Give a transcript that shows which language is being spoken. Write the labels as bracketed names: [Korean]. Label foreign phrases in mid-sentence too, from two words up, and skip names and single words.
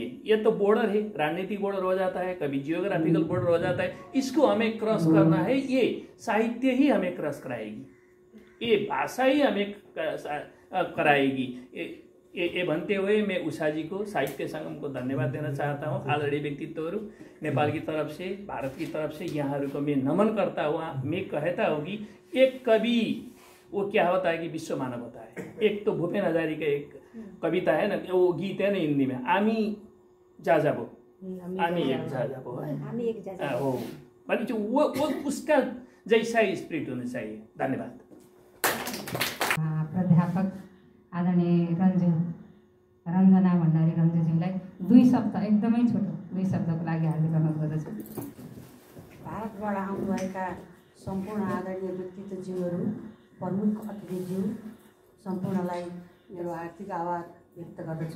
[Hindi] ये तो बॉर्डर है, राजनीतिक बॉर्डर हो जाता है, कभी जियोग्राफिकल बॉर्डर हो जाता है, इसको हमें क्रॉस करना है। ये साहित्य ही हमें क्रॉस कराएगी, ये भाषा ही हमें कराएगी। ये भन्ते हुए मैं उषा जी को, साहित्य संगम को धन्यवाद देना चाहता हूँ। [Nepali] आदरणीय व्यक्तित्वहरू [Hindi] नेपाल की तरफ से, भारत की तरफ से यहाँहरूको मैं नमन करता हुआ मैं कहता हूँ कि एक कवि वो क्या होता है कि विश्व मानव होता है। एक तो भूपेन हजारिका एक कविता है ना, वो गीत है ना हिंदी में, [Bangla] আমি যাযাবর, আমি এক যাযাবর হো, [Hindi] भने वो उसका जैसा स्पिरिट होना चाहिए। धन्यवाद। [Nepali] प्राध्यापक आदरणीय रञ्जना भण्डारी रञ्जुजीलाई 2 शब्द, एकदमै छोटो 2 शब्दको लागि हार्दिक अनुरोध गर्दछु। भारतबाट आउनुभएका सम्पूर्ण आदरणीय व्यक्तित्वज्यूहरू, प्रमुख अतिथिज्यू सम्पूर्णलाई मेरो हार्दिक आभार व्यक्त गर्दछु।